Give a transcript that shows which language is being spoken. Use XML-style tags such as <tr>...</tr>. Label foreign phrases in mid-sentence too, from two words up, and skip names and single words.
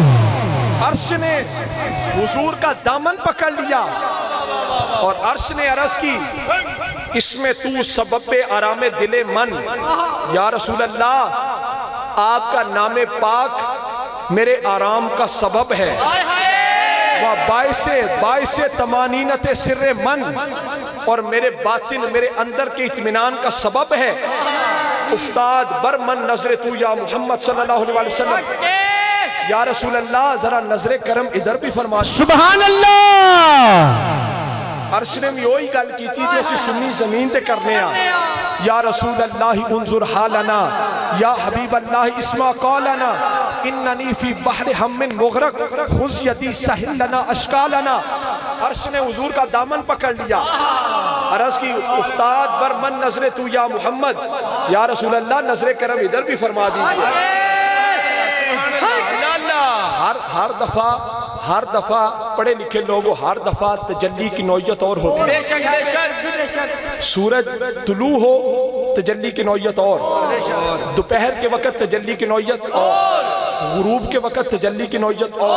<ur>عرش نے حضور کا دامن پکڑ لیا اور عرش نے عرض کی</ur> <fa>اس میں تو سبب آرام دل من,</fa> <ar>یا رسول اللہ</ar> <ur>آپ کا نام پاک میرے آرام کا سبب ہے,</ur> <fa>وہ باعث تمانینت سر من,</fa> <ur>اور میرے باطن میرے اندر کے اطمینان کا سبب ہے.</ur> <fa>افتاد بر من نظر تو یا محمد</fa> <ar>صلی اللہ علیہ وسلم. یا رسول اللہ</ar> <ur>ذرا نظر کرم ادھر بھی فرما.</ur> <ar>سبحان اللہ.</ar> <pa>عرش نے بھی وہی گل کی تھی جو اسی سنی زمین تے کرنے آ.</pa> <ar>یا رسول اللہ انظر حالنا, یا حبیب اللہ اسمع قولنا, اننی فی بحر ہم مغرق خذ یدی سہل لنا اشکالنا.</ar> <ur>عرش نے حضور کا دامن پکڑ لیا, عرض کی</ur> <fa>افتاد بر من نظر تو یا محمد.</fa> <ar>یا رسول اللہ</ar> <ur>نظر کرم ادھر بھی فرما دیجئے. ہر دفعہ پڑھے لکھے لوگوں ہر دفعہ تجلی کی نوعیت اور ہوتی ہے. سورج طلوع ہو تجلی کی نوعیت اور, دوپہر کے وقت تجلی کی نوعیت اور, غروب کے وقت تجلی کی نوعیت اور.</ur>